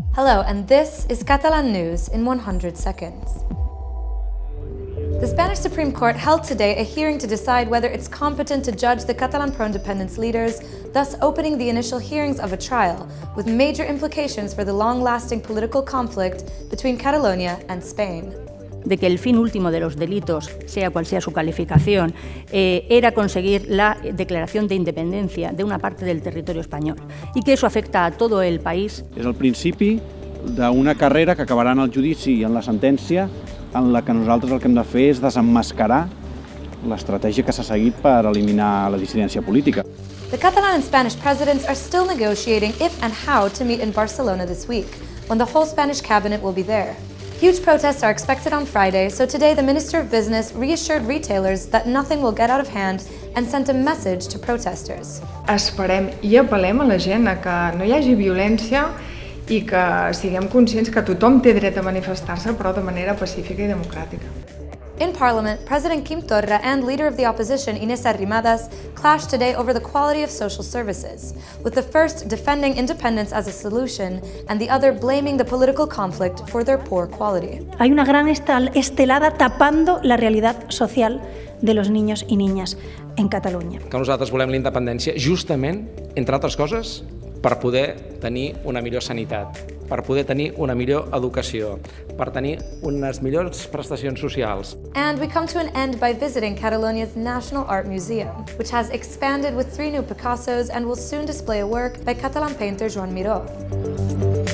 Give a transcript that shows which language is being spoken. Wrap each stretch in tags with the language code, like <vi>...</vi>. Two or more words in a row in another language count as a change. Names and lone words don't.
<en>Hello, and this is Catalan News in 100 seconds. The Spanish Supreme Court held today a hearing to decide whether it's competent to judge the Catalan pro-independence leaders, thus opening the initial hearings of a trial, with major implications for the long-lasting political conflict between Catalonia and Spain.</en> <es>De que el fin último de los delitos, sea cual sea su calificación, era conseguir la declaración de independencia de una parte del territorio español y que eso afecta a todo el país.</es> <ca>És el principi d'una carrera que acabarà en el judici i en la sentència en la que nosaltres el que hem de fer és desemmascarar l'estratègia que s'ha seguit per eliminar la dissidència política.</ca> <en>The Catalan and Spanish presidents are still negotiating if and how to meet in Barcelona this week, when the whole Spanish cabinet will be there. Huge protests are expected on Friday, so today the Minister of Business reassured retailers that nothing will get out of hand and sent a message to protesters.</en> <ca>Esperem i apel·lem a la gent a que no hi hagi violència i que siguem conscients que tothom té dret a manifestar-se, però de manera pacífica i democràtica.</ca> <en>In Parliament, President Quim Torra and Leader of the Opposition Inés Arrimadas clashed today over the quality of social services, with the first defending independence as a solution and the other blaming the political conflict for their poor quality.</en> <es>Hay una gran estelada tapando la realidad social de los niños y niñas en Catalunya.</es> <ca>Que nosaltres volem la independència justament, entre altres coses, per poder tenir una millor sanitat, per poder tenir una millor educació, per tenir unes millors prestacions socials.</ca> <en>And we come to an end by visiting Catalonia's National Art Museum, which has expanded with 3 new Picassos and will soon display a work by Catalan painter Joan Miró.</en>